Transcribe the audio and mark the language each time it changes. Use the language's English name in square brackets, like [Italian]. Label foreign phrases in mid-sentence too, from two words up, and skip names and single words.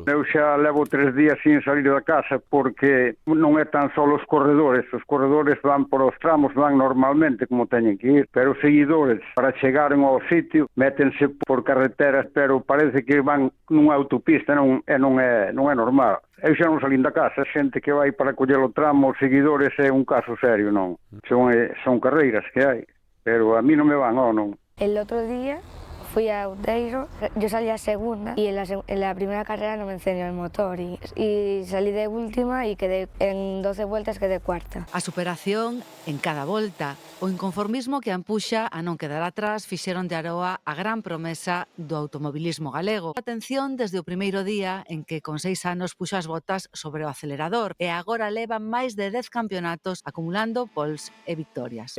[Galician] Eu xa levo 3 días sin salir da casa porque non é tan só os corredores van por os tramos, van normalmente como teñen que ir, pero os seguidores para chegaren ao sitio métense por carreteras, pero parece que van nunha autopista, non é normal. Eu xa non salín da casa, xente que vai para coller o tramo, os seguidores é un caso serio, non? Son carreiras que hai, pero a mí non me van, non? [Spanish] El otro día fui a Outeiro, yo salí a segunda y en la primera carrera no me encendió el motor y salí de última y quedé en 12 vueltas quedé cuarta. [Galician] A superación en cada volta, o inconformismo que ampuxa a non quedar atrás fixeron de Aroa a gran promesa do automobilismo galego. Atención desde o primeiro día en que con 6 anos puxo as botas sobre o acelerador e agora leva máis de 10 campeonatos acumulando poles e victorias.